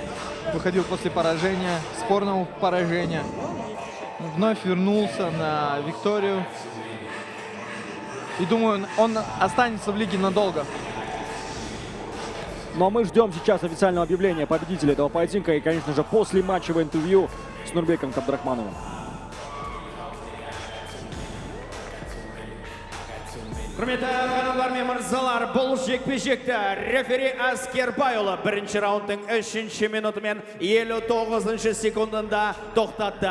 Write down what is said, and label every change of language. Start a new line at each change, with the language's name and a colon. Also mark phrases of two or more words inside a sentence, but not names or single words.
Russian: Выходил после поражения, спорного поражения. Вновь вернулся на викторию. И думаю, он останется в лиге надолго. Но мы ждем сейчас официального объявления победителя этого поединка и, конечно же, после матчевого интервью с Нурбеком Абдрахмановым.
Kazakh: Құрметті ханымдар мен мырзалар, бұл жекпе-жекті рефери Аскербайұлы бірінші раундтың 3-ші минутымен 59-шы секундында тоқтатты.